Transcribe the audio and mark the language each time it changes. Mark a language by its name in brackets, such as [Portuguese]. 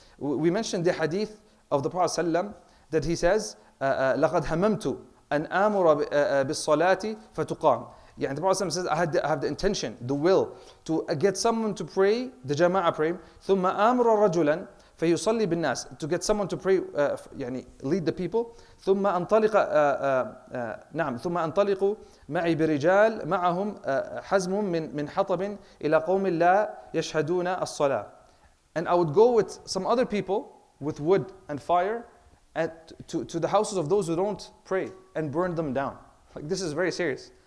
[English] We mentioned the hadith of the Prophet ﷺ that he says, [Arabic] لَقَدْ هَمَمْتُ أَنْ آمُرَ بِالصَّلَاةِ فَتُقَامْ. [English] Yeah, and the Prophet ﷺ says, I have the intention, the will, to get someone to pray, the jama'ah pray, [Arabic] ثُمَّ آمُرَ رَجُلًا فيصلي بالناس, [English] to get someone to pray, [Arabic] يعني [English] lead the people. [Arabic] ثم أنطلق معي برجال معهم حزم من حطب إلى قوم لا يشهدون الصلاة. [English] And I would go with some other people with wood and fire and to the houses of those who don't pray and burn them down. Like, this is very serious.